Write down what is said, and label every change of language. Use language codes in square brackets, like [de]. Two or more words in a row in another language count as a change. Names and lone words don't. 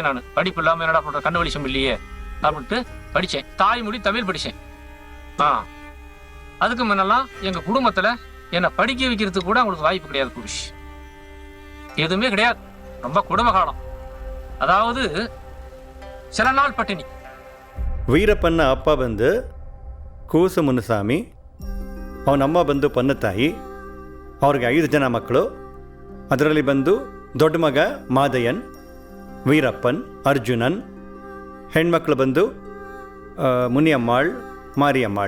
[ta] நான் படிப்பு இல்லாமல் என்னடா பண்ணுற, கண்ணு வெளிச்சம் இல்லையே அப்படின்ட்டு படித்தேன். தாய்மொழி தமிழ் படித்தேன். அதுக்கு முன்னெல்லாம் எங்கள் குடும்பத்தில் என்னை படிக்க வைக்கிறதுக்கு கூட அவங்களுக்கு வாய்ப்பு கிடையாது. புருஷ் எதுவுமே கிடையாது. ரொம்ப குடும்ப காலம். அதாவது சில நாள் பட்டினி. [kn] ವೀರಪ್ಪನ ಅಪ್ಪ ಬಂದು ಕೂಸು ಮುನುಸ್ವಾಮಿ, ಅವನ ಅಮ್ಮ ಬಂದು ಪನ್ನತಾಯಿ. ಅವ್ರಿಗೆ 5 ಜನ ಮಕ್ಕಳು. ಅದರಲ್ಲಿ ಬಂದು ದೊಡ್ಡ ಮಗ ಮಾದಯ್ಯನ್, ವೀರಪ್ಪನ್, ಅರ್ಜುನನ್. ಹೆಣ್ಮಕ್ಳು ಬಂದು ಮುನಿಯಮ್ಮಾಳ್, ಮಾರಿಯಮ್ಮಾಳ್.